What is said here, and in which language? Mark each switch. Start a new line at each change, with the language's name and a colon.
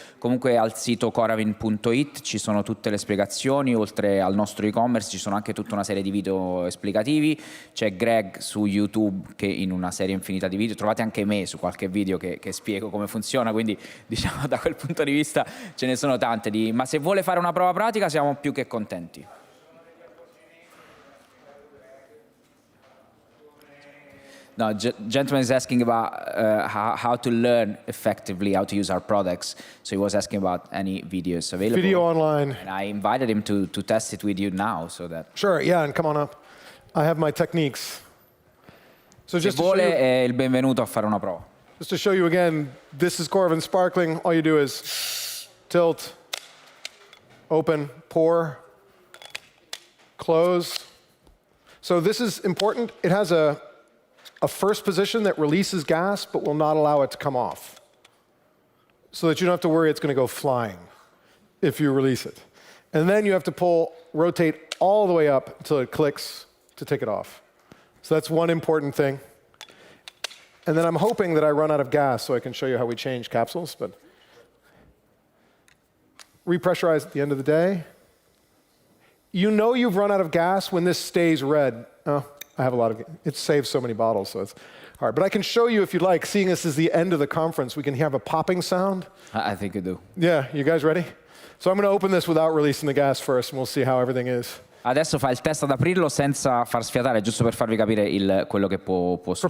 Italian: Comunque al sito coravin.it ci sono tutte le spiegazioni, oltre al nostro e-commerce ci sono anche tutta una serie di video esplicativi. C'è Greg su YouTube che in una serie infinita di video, trovate anche me su qualche video che spiego come funziona, quindi diciamo da quel punto di vista ce ne sono tante. Ma se vuole fare una prova pratica siamo più che contenti.
English: No, gentleman is asking about how to learn effectively how to use our products. So he was asking about any videos available. Video online. And I invited him to test it with you now, so that. Sure, yeah, and come on up. I have my techniques. So
Italian: Se
English: just
Italian: vuole è il benvenuto a fare una prova.
English: just to show you again, this is Coravin Sparkling. All you do is tilt, open, pour, close. So this is important. It has a first position that releases gas but will not allow it to come off, so that you don't have to worry it's going to go flying if you release it. And then you have to rotate all the way up until it clicks to take it off. So that's one important thing. And then I'm hoping that I run out of gas so I can show you how we change capsules, but repressurize at the end of the day. You know you've run out of gas when this stays red. Oh, I have a lot of, it saves so many bottles, so it's hard. But I can show you if you'd like, seeing this is the end of the conference, we can have a popping sound. I think you do. Yeah, you guys ready? So I'm going to open this without releasing the gas first, and we'll see how everything is.
Italian: Adesso fa il test ad aprirlo senza far sfiatare, giusto per farvi capire quello che può succedere.